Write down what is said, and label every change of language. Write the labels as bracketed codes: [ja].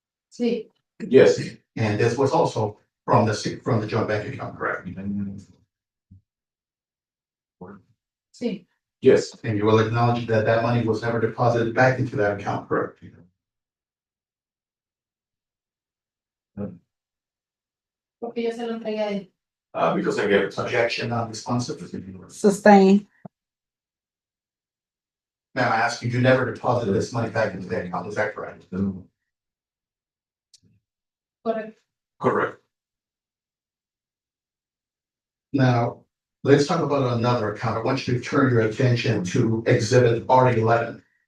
[es] Sí, [en] Yes, And this was also from the joint bank account, correct? [es] sí, [en] yes, And you will acknowledge that that money was never deposited back into that account, correct? [es] porque yo se lo entregué a él. [en] because I gave it to Objection, non-responsive. Sustain. Ma'am, I ask you never deposited this money back into the account, is that correct? [es] Correcto. [en] correct. Now, let's talk about another account. I want you to turn your attention to exhibit R11.